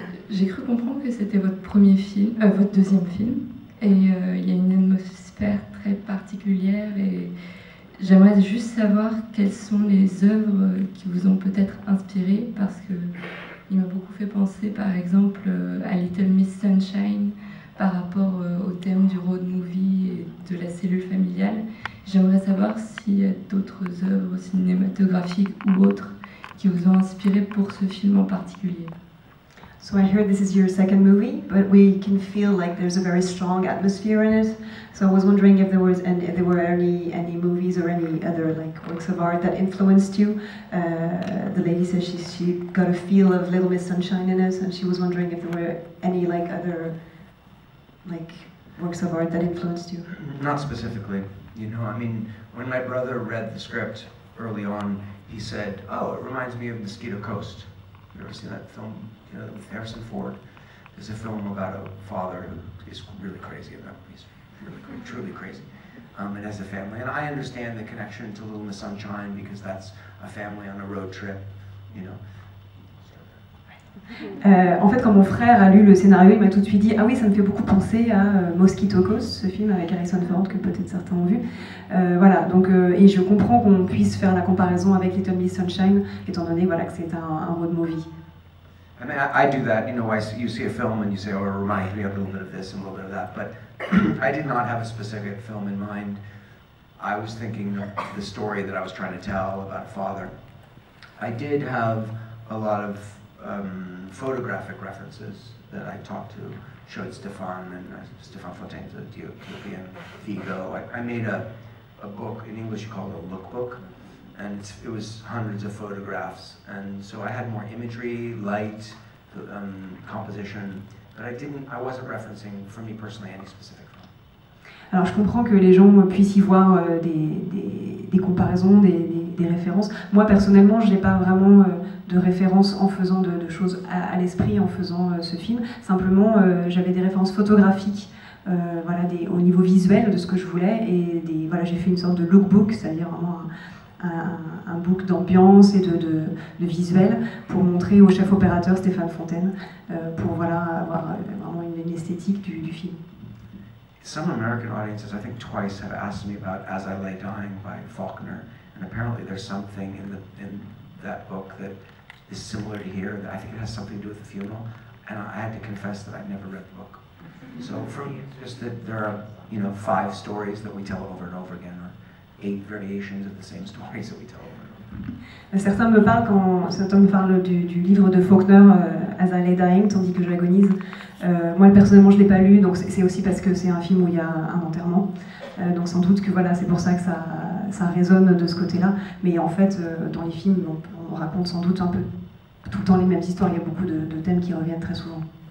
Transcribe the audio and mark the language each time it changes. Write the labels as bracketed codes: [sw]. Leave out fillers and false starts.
[fr] J'ai cru comprendre que c'était votre votre deuxième film, et il y a une atmosphère très particulière, et j'aimerais juste savoir quelles sont les œuvres qui vous ont peut-être inspiré, parce que il m'a beaucoup fait penser par exemple à Little Miss Sunshine par rapport au thème du road movie et de la cellule familiale. J'aimerais savoir s'il y a d'autres œuvres cinématographiques ou autres qui vous ont inspiré pour ce film en particulier. [en] So I heard this is your second movie, but we can feel like there's a very strong atmosphere in it. So I was wondering if there were any movies or any other like works of art that influenced you. The lady says she got a feel of Little Miss Sunshine in it, and she was wondering if there were any like other like works of art that influenced you. Not specifically, you know. I mean, when my brother read the script early on, he said, "Oh, it reminds me of Mosquito Coast." You ever seen that film? You know, with Harrison Ford. There's a film about a father who is really crazy. He's really truly crazy. And has a family. And I understand the connection to Little Miss Sunshine because that's a family on a road trip, you know. [fr] En fait, quand mon frère a lu le scénario, il m'a tout de suite dit « Ah oui, ça me fait beaucoup penser à Mosquito Coast, ce film avec Harrison Ford que peut-être certains ont vu. » Voilà, donc, et je comprends qu'on puisse faire la comparaison avec Little Miss Sunshine, étant donné voilà, que c'est un road movie. [en] I mean, I do that, you know, you see a film and you say, oh, it reminds me of a little bit of this and a little bit of that, but I did not have a specific film in mind. I was thinking of the story that I was trying to tell about father. I did have a lot of photographic references that I talked to, showed Stefan and Stefan Fontaine's Ethiopian Vigo. I made a book in English called a lookbook, and it was hundreds of photographs, and so I had more imagery, light, composition, but I wasn't referencing, for me personally, any specific film. [fr] Alors je comprends que les gens puissent y voir des comparaisons, des références. Moi personnellement, je n'ai pas vraiment de références en faisant de choses à l'esprit en faisant ce film. Simplement, j'avais des références photographiques voilà, au niveau visuel de ce que je voulais, et voilà, j'ai fait une sorte de lookbook, c'est-à-dire vraiment un book d'ambiance et de visuel pour montrer au chef opérateur Stéphane Fontaine, pour voilà, avoir vraiment une esthétique du film. [en] Some American audiences, I think twice, have asked me about As I Lay Dying by Faulkner, and apparently there's something in that book that is similar to here, that I think it has something to do with the funeral, and I had to confess that I've never read the book. So from just that there are, you know, 5 stories that we tell over and over again, or 8 variations of the same stories that we tell over and over. [fr] Certains me parlent du livre de Faulkner, As I Lay Dying, tandis que j'agonise. Moi personnellement je ne l'ai pas lu, donc c'est aussi parce que c'est un film où il y a un enterrement, donc sans doute que voilà, c'est pour ça que ça résonne de ce côté-là, mais en fait dans les films on raconte sans doute un peu tout le temps les mêmes histoires, il y a beaucoup de thèmes qui reviennent très souvent.